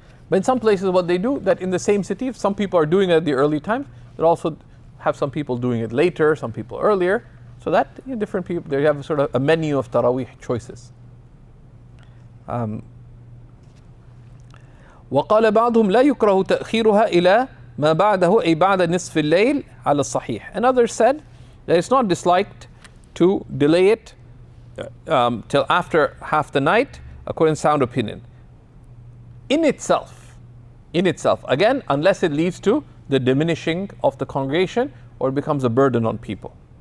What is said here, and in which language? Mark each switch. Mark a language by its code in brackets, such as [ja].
[en] But in some places what they do, that in the same city, if some people are doing it at the early times, they also have some people doing it later, some people earlier, so that different people, they have sort of a menu of Tarawih choices. [ar] وقال بعضهم لا يكره تأخيرها إلى ما بعده أي بعد نصف الليل على الصحيح. [en] And others said that it's not disliked to delay it till after half the night, according to sound opinion. In itself, again, unless it leads to the diminishing of the congregation or becomes a burden on people.